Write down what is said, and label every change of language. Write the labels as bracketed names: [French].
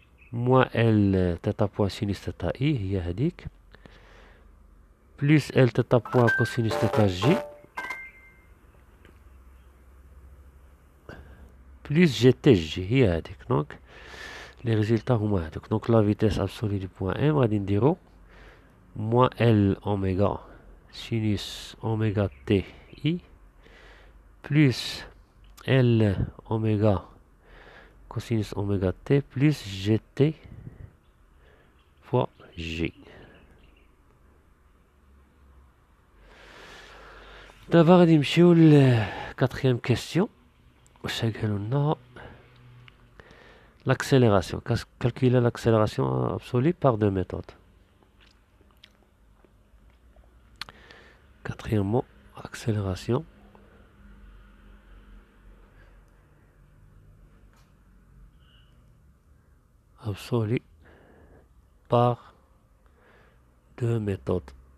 [French] Moins L θ point sinus θ I, il y a plus L θ point cosinus θ J, plus GTG هذيك. [Arabic] دونك [French] les résultats [Arabic] هما هذوك. [French] Donc la vitesse absolue du point M [Arabic] غادي نديرو [French] moins L oméga sinus oméga T I plus L oméga cosinus oméga T plus GT fois G. [Arabic] دابا غادي نمشيو للكاتريام كيستيون. واش قالوا لنا [French] l'accélération. Calculer l'accélération absolue par deux méthodes. Quatrièmement, accélération absolue par deux méthodes.